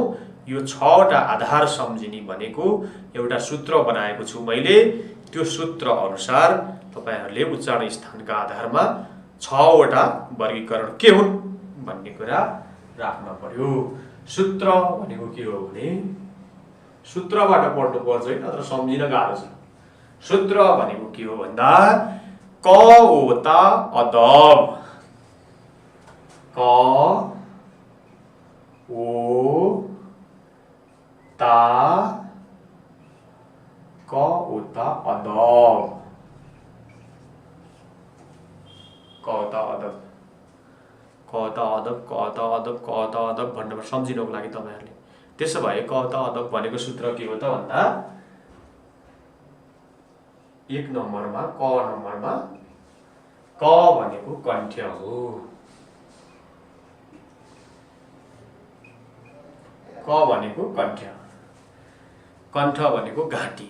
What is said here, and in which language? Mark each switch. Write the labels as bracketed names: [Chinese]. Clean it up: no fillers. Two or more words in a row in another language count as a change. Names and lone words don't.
[Nepali] यो 6 वटा आधार सम्झिने भनेको एउटा सूत्र बनाएको छु मैले, त्यो सूत्र अनुसार तपाईहरूले उच्चारण स्थानका आधारमा 6 वटा वर्गीकरण के हुन् भन्ने कुरा राख्न पर्यो। सूत्र भनेको के हो भने सूत्रबाट पढ्नु पर्छ है, नत्र सम्झिन गाह्रो छ। सूत्र भनेको के हो भन्दा क ओता अदब, क ओ ता क ओता अदब, कता अदब, कता अदब, कता अदब, कता अदब भन्ने सम्झिनको लागि तपाईहरुले। त्यसो भए कता अदब भनेको सूत्र के हो त भन्दा 1 नम्बरमा क नम्बरमा क भनेको कण्ठ हो, क भनेको कण्ठ, कण्ठ भनेको घाँटी।